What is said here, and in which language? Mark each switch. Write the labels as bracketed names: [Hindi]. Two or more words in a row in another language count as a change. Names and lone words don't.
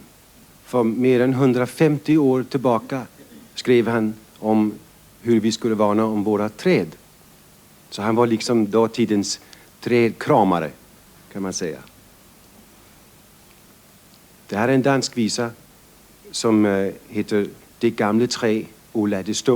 [Swedish] För mer än 150 år tillbaka skrev han om hur vi skulle varna om våra träd. Så han var liksom dåtidens trädkramare, kan man säga. Det här är en dansk visa som heter Det gamle træ og lad det stå.